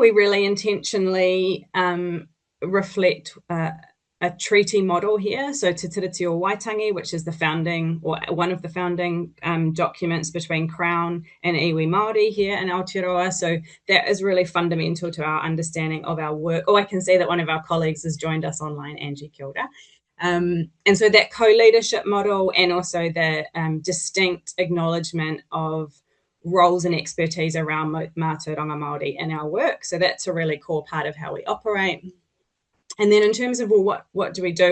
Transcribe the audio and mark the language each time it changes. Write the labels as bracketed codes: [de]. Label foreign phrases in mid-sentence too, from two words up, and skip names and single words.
[en] We really intentionally reflect a treaty model here. So Te Tiriti o Waitangi, which is the founding, or one of the founding documents between Crown and [mi] iwi Māori [en] here in Aotearoa. So that is really fundamental to our understanding of our work. Oh, I can see that one of our colleagues has joined us online, Angie, [mi] kia ora. [en] And so that co-leadership model, and also the distinct acknowledgement of roles and expertise around [mi] Mātauranga Māori [en] in our work. So that's a really core part of how we operate. And then in terms of, well, what do we do?